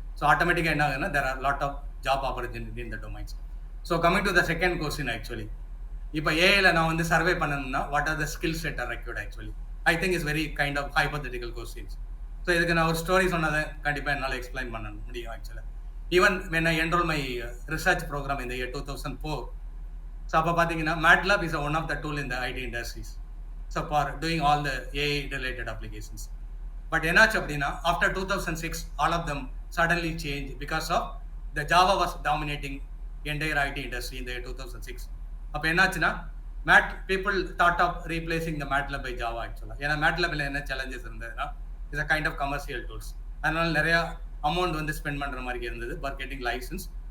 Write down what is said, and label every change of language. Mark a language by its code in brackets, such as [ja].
[en] so ஆட்டோமேட்டிக்காக [ta] என்ன ஆகுதுன்னா [en] There are lot of job opportunity in the domains. So coming to the second question actually, [ta] இப்போ ஏஐல நான் வந்து சர்வே பண்ணணும்னா [en] What are the skill set are required actually. I think is very kind of hypothetical questions. [ta] So இதுக்கு நான் ஒரு story சொன்னதை கண்டிப்பாக என்னால் எக்ஸ்பிளைன் பண்ண முடியும் ஆக்சுவலாக. [en] even when I enroll my research program in the year 2004, so [ta] அப்போ பார்த்தீங்கன்னா [en] MATLAB is one of the tool in the IT industries, so for doing all the AI related applications. But [ta] என்னாச்சு அப்படின்னா [en] After 2006 all of them suddenly change because of the Java was dominating entire IT industry இந்த 2006. [ta] அப்போ என்னாச்சுன்னா [en] People thought of replacing the MATLAB by Java ஆக்சுவலாக. [ta] ஏன்னா MATLABல என்ன challenges இருந்ததுன்னா [en] is a kind of commercial tools, [ta] அதனால நிறையா அமௌண்ட் வந்து ஸ்பெண்ட் பண்ணுற மாதிரி இருந்தது [en] For getting licence.